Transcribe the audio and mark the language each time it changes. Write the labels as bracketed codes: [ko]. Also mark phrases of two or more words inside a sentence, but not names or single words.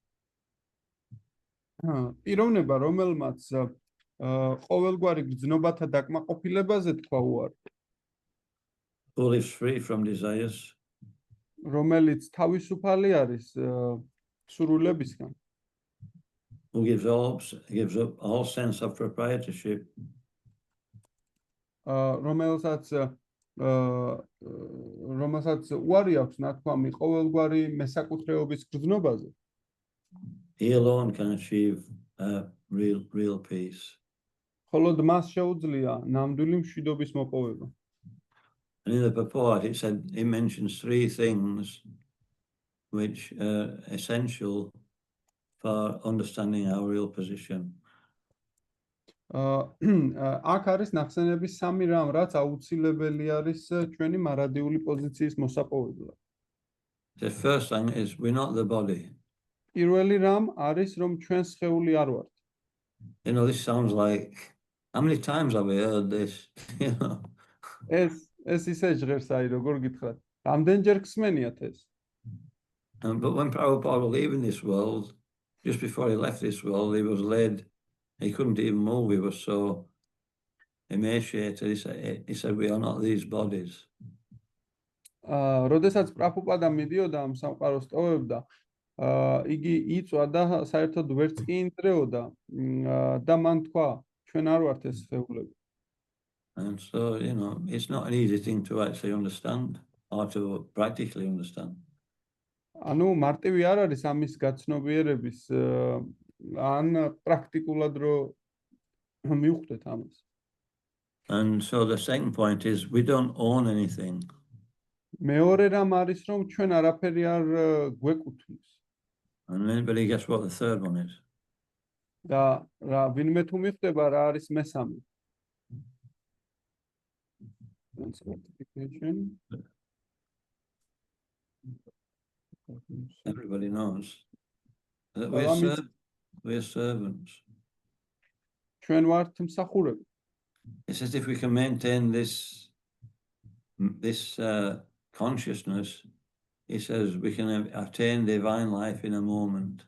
[ka] პიროვნება, რომელმაც ყოველგვარი გრძნობათა დაკმაყოფილებაზე თქვა უარი. [en] Who lives free from desires. [ka] რომელიც თავისუფალი არის სურვილებისგან. [en] Who gives up all sense of proprietorship. [ka] რომელსაც უარი აქვს ნათქვამი ყოველგვარი მესაკუთრეობის გრძნობაზე. [en] He alone can achieve real peace. [ka] მხოლოდ მას შეუძლია ნამდვილი მშვიდობის მოპოვება. [en] And in the purport, it mentions three things which are essential for understanding our real position. [ka] აქ არის ნახსენები სამი რამ, რაც აუცილებელი არის ჩვენი მარადიული პოზიციის მოსაპოვებლად. [en] The first thing is we're not the body. [ka] პირველი რამ არის, რომ ჩვენ სხეული არ ვართ. [en] This sounds like, how many times have we heard this? [ka] ეს ისე ჟღერს, აი როგორ გითხრათ. რამდენჯერ გსმენიათ ეს? [en] But when Prabhupada was leaving this world, just before he left this world, he was laid. He couldn't even move. He was so emaciated. He said, we are not these bodies. [ka] როდესაც პრაბჰუპადა მიდიოდა ამ სამყაროს ტოვებდა, იგი იწვა და საერთოდ ვერც კი ინტრეოდა და მან თქვა ჩვენ არ ვართ ეს სხეულები. [en] And so, it's not an easy thing to actually understand or to practically understand. [ka] ანუ მარტივი არ არის ამის გაცნობიერების ან პრაქტიკულად რო მივხვდეთ ამას. [en] And so the second point is we don't own anything. [ka] მეორე რამ არის რომ ჩვენ არაფერი არ გვეკუთვნის. [en] And anybody guess what the third one is? [ka] და რა ვინმე თუ მიხვდება რა არის მესამე? [en] Certification. Everybody knows that we're servants. [ka] ჩვენ ვართ მსახურები. [en] It says if we can maintain this consciousness, he says we can attain divine life in a moment.